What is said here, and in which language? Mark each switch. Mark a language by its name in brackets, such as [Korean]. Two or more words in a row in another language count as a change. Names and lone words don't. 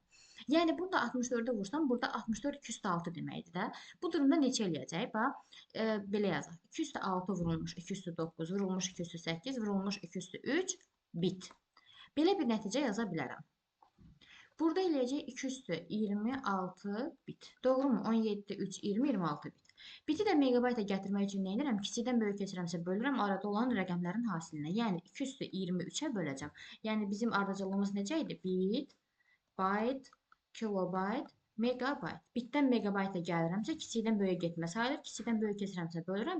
[Azerbaijani] Yəni bunu da 64-ə vursam burada 64 2 üstü 6 deməkdir də. Bu durumda neçə eləyəcək? Bax, belə yazaq. 2 üstü 6 vurulmuş 2 üstü 9 vurulmuş 2 üstü 8 vurulmuş 2 üstü 3 bit. Belə bir nəticə yaza bilərəm. Burada eləyəcək 2 üstü 26 bit. Doğrumu? 17, 3, 20, 26 bit. Biti də megabayta gətirmək üçün nə edirəm? Kiçikdən böyük keçirəmsə bölürəm arada olan rəqəmlərin hasilinə. Yəni 2 üstü 23-ə böləcəm. Yəni bizim ardıcıllığımız necə idi? Bit, byte, kilobayt, megabayt. Bitdən megabayta gəlirəmsə kiçikdən böyüyə getmə sayılır. Kiçikdən böyük keçirəmsə bölürəm.